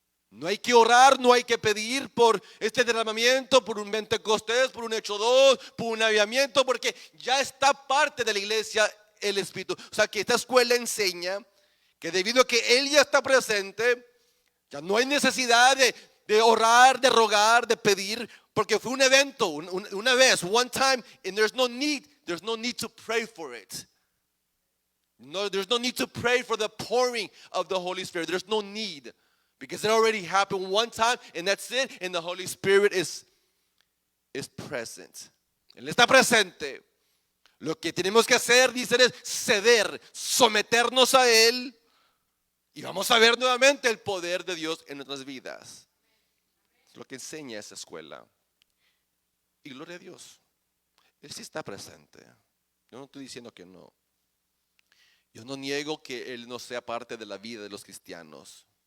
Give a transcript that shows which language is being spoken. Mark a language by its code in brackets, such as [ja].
[es] No hay que orar, no hay que pedir por este derramamiento, por un Pentecostés, por un Hechos 2, por un avivamiento, porque ya está parte de la iglesia el Espíritu. O sea que esta escuela enseña que debido a que Él ya está presente, ya no hay necesidad de orar, de rogar, de pedir, porque fue un evento, una vez, [en] one time, and there's no need to pray for it. No, there's no need to pray for the pouring of the Holy Spirit. There's no need. Because it already happened one time and that's it. And the Holy Spirit is present. [es] Él está presente. Lo que tenemos que hacer, dicen, es ceder, someternos a Él. Y vamos a ver nuevamente el poder de Dios en nuestras vidas. Es lo que enseña esa escuela. Y gloria a Dios. Él sí está presente. Yo no estoy diciendo que no. Yo no niego que Él no sea parte de la vida de los cristianos.